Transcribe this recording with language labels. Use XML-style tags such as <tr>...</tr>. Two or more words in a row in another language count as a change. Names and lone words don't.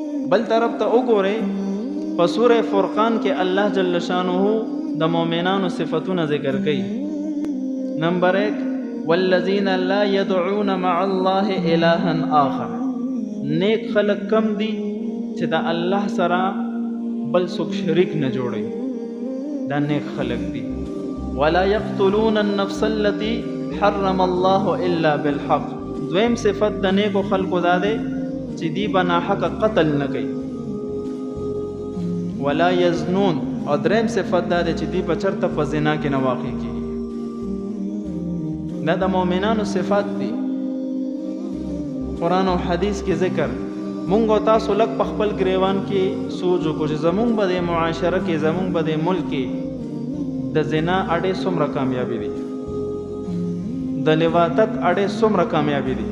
<ps>بل طرف ته وګورئ په سوره فرقان کې الله</ps> <ar>جل شانه</ar> <ps>د مؤمنانو صفاتونه ذکر کړي.</ps> <ar>نمبر 1 والذین لا يدعون مع الله الها آخر.</ar> <ps>نیک خلق کم دي چې د الله سره بل څوک شریک نه جوړي، دا نیک خلق دي.</ps> <ar>ولا يقتلون النفس التي حرم الله الا بالحق.</ar> <ps>دویم صفت د نیکو خلقو دا دی چې دی بنا حق قتل نه کوي.</ps> <ar>ولا يزنون.</ar> <ps>او دریم صفت دا دی چې دی په چرته په زنا کې نه واقع کیږي. دا د مؤمنانو صفات دي. قرآن او حدیث کې ذکر مونږ او تاسو لږ په خپل ګریوان کې سوچ وکړو چې زمونږ به د معاشره کې زمونږ به د ملک کې د زنا اړې څومره کامیابي دي، د لواطت اړې څومره کامیابي دي.</ps>